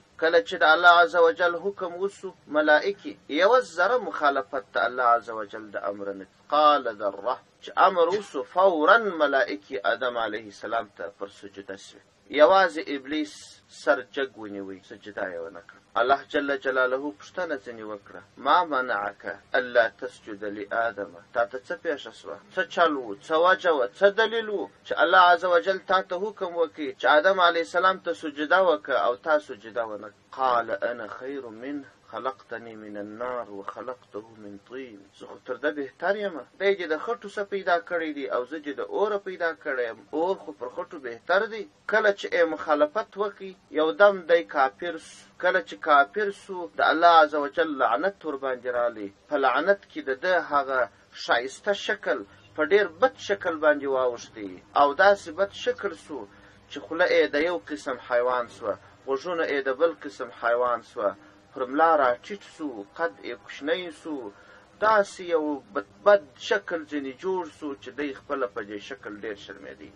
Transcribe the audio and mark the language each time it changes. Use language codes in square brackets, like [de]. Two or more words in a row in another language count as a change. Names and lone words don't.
[ps] کله چې د الله [ar] عز وجل [ps] حکم وسو، ملائکې یوه ذره مخالفت د الله [ar] عز وجل [ps] د امر نه قال ذره چې امر وسو، فورا ملائکې آدم [ar] علیه السلام [ps] ته پر سجده سوې. یوازې ابلیس سر جګ ونیوی، سجده یې ونه کړه. الله [ar] جل جلاله [ps] پوښتنه ځینې وکړه، [ar] ما منعک الا تسجد لآدم، [ps] تا ته څه پیښه سوه، څه چل و، څه وجه وه، څه دلیل و چې الله [ar] عز وجل [ps] تا ته حکم وکړي چې آدم [ar] علیه السلام [ps] ته سجده وکړه او تا سجده ونه کړه. [ar] قال انا خیر منه خلقتني من النار وخلقته من طين، [ps] زه خو تر ده بهتر یم، دی چې د خټو څه پیدا کړی دی او زه چې د اوره پیدا کړی یم، اور خو پر خټو بهتر دی. کله چې مخالفت وکړي یو دم دی کافر سو. کله چې کافر سو د الله [ar] عز وجل [ps] لعنت ورباندې رالی، په لعنت کې د ده هغه ښایسته شکل په ډېر بد شکل باندې واوښتی او داسې بد شکل سو چې خوله یې د یو قسم حیوان سوه، غوږونه یې د بل قسم حیوان سوه، پر ملا را ټیټ سو، قد یې کوچنی سو، داسې یو بد شکل ځینې جوړ سو چې دی خپله په دې شکل ډېر شرمېدی.